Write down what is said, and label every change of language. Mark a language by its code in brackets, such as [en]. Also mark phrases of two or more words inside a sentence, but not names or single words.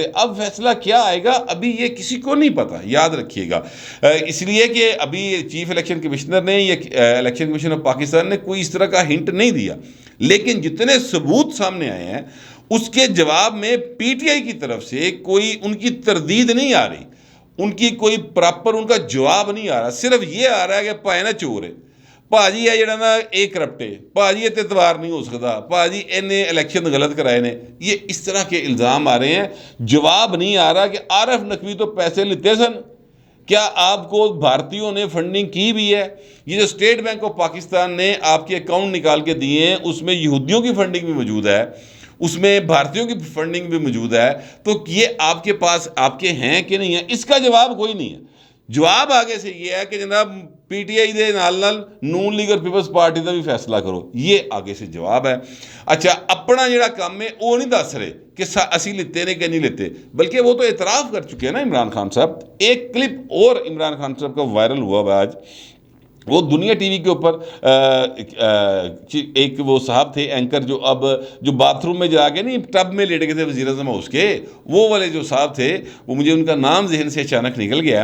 [ur] اب فیصلہ کیا آئے گا ابھی یہ کسی کو نہیں پتا، یاد رکھیے گا، اس لیے کہ ابھی [en] Chief Election Commissioner [ur] نے یا الیکشن کمیشن آف پاکستان نے کوئی اس طرح کا ہنٹ نہیں دیا، لیکن جتنے ثبوت سامنے آئے ہیں اس کے جواب میں پی ٹی آئی کی طرف سے کوئی ان کی تردید نہیں آ رہی، ان کی کوئی پراپر ان کا جواب نہیں آ رہا، صرف یہ آ رہا ہے کہ پائے نا چور ہے، [pa] ਭਾਜੀ ਹੈ ਜਿਹੜਾ ਨਾ ਇਹ ਕਰਪਟ ਹੈ, ਭਾਜੀ ਇਹ ਤੇ ਇਤਬਾਰ ਨਹੀਂ ਹੋ ਸਕਦਾ, ਭਾਜੀ ਇਹਨੇ الیکشن غلط کرائے نے. [ur] یہ اس طرح کے الزام آ رہے ہیں. جواب نہیں آ رہا کہ عارف نقوی تو پیسے لیتے سن, کیا آپ کو بھارتیوں نے فنڈنگ کی بھی ہے؟ یہ جو اسٹیٹ بینک آف پاکستان نے آپ کے اکاؤنٹ نکال کے دیے ہیں اس میں یہودیوں کی فنڈنگ بھی موجود ہے, اس میں بھارتیوں کی فنڈنگ بھی موجود ہے, تو یہ آپ کے پاس آپ کے ہیں کہ نہیں ہیں؟ اس کا جواب کوئی نہیں ہے. جواب آگے سے یہ ہے کہ جناب پی ٹی آئی [pa] دے نال نال [ur] نون لیگ اور پیپلز پارٹی کا بھی فیصلہ کرو, یہ آگے سے جواب ہے. اچھا, اپنا جڑا کام ہے وہ نہیں دس رہے کہ [pa] اسی لیتے نے کہ نہیں لیتے, [ur] بلکہ وہ تو اعتراف کر چکے ہیں نا عمران خان صاحب. ایک کلپ اور عمران خان صاحب کا وائرل ہوا آج, وہ دنیا ٹی وی کے اوپر ایک وہ صاحب تھے اینکر جو باتھ روم میں جا کے نہیں ٹب میں لیٹ گئے تھے وزیر اعظم ہاؤس کے, وہ والے جو صاحب تھے, وہ مجھے ان کا نام ذہن سے اچانک نکل گیا.